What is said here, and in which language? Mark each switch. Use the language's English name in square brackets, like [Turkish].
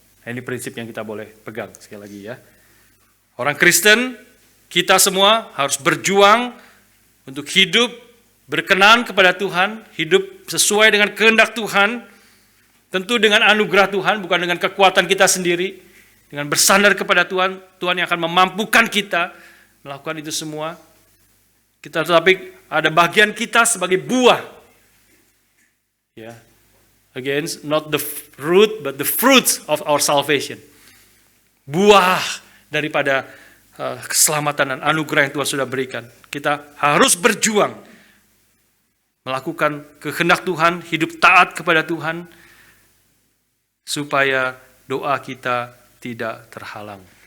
[Indonesian] Ini prinsip yang kita boleh pegang sekali lagi ya. Orang Kristen, kita semua harus berjuang untuk hidup berkenan kepada Tuhan, hidup sesuai dengan kehendak Tuhan, tentu dengan anugerah Tuhan, bukan dengan kekuatan kita sendiri, dengan bersandar kepada Tuhan, Tuhan yang akan memampukan kita melakukan itu semua. Tetapi ada bagian kita sebagai buah. Ya. [English] Again, not the root, but the fruits of our salvation. [Indonesian] Buah daripada keselamatan dan anugerah yang Tuhan sudah berikan. Kita harus berjuang melakukan kehendak Tuhan, hidup taat kepada Tuhan, supaya doa kita tidak terhalang.